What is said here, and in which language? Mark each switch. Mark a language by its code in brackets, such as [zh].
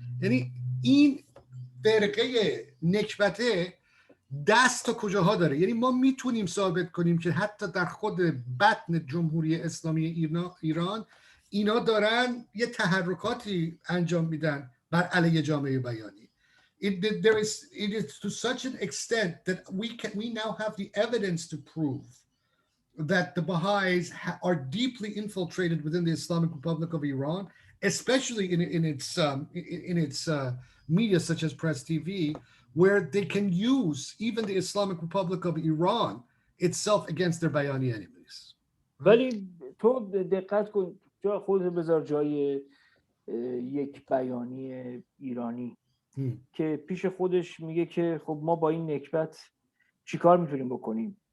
[fa] یعنی این فرقه نکبته دست تا کجاها داره. یعنی ما میتونیم ثابت کنیم که حتی در خود بطن جمهوری اسلامی ایران اینا دارن یه تحرکاتی انجام میدن بر علیه جامعه بیانی. [en] It is to such an extent that we now have the evidence to prove that the Baha'is are deeply infiltrated within the Islamic Republic of Iran, especially in its media such as Press TV, where they can use even the Islamic Republic of Iran itself against their Bayani enemies. [fa] ولی تو دقت کن، جا خودت بذار جای یک بیانی ایرانی که پیش خودش میگه که خب ما با این نکبت چیکار میتونیم بکنیم.